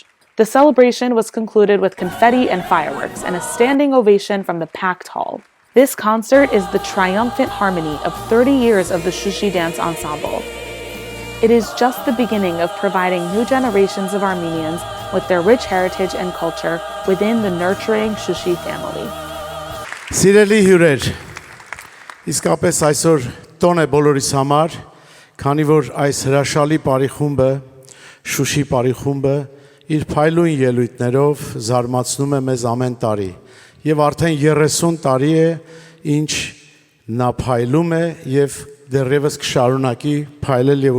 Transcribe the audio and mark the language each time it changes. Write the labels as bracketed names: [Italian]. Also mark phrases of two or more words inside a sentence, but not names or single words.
[English] The celebration was concluded with confetti and fireworks and a standing ovation from the packed hall. This concert is the triumphant harmony of 30 years of the Shushi Dance Ensemble. It is just the beginning of providing new generations of Armenians with their rich heritage and culture within the nurturing Shushi family. [Armenian] Սիրելի հյուրեր, իսկապես այսօր տոն է բոլորիս համար, քանի որ այս հրաշալի պարիխումբը, Շուշի պարիխումբը, իր փայլուն ելույթներով զարմացնում է մեզ ամեն տարի։ Եվ արդեն 30 տարի է, ինչ նա փայլում է եւ դեռևս կշարունակի փայլել եւ